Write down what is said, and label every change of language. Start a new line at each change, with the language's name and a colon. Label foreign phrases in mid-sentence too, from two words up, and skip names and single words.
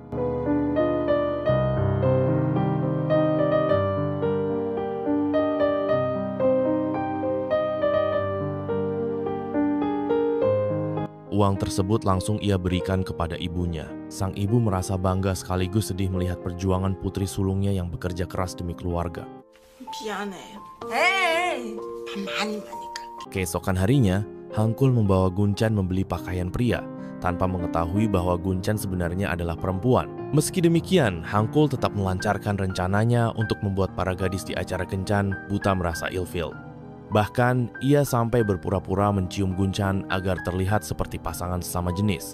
Indonesian: Uang tersebut langsung ia berikan kepada ibunya. Sang ibu merasa bangga sekaligus sedih melihat perjuangan putri sulungnya yang bekerja keras demi keluarga.
Korean: 미안해. 에이, 밥 많이 먹으니까.
Indonesian: Keesokan harinya, Hangkul membawa Gunchan membeli pakaian pria, tanpa mengetahui bahwa Gunchan sebenarnya adalah perempuan. Meski demikian, Hangkul tetap melancarkan rencananya untuk membuat para gadis di acara kencan buta merasa ilfil. Bahkan, ia sampai berpura-pura mencium Gunchan agar terlihat seperti pasangan sesama jenis.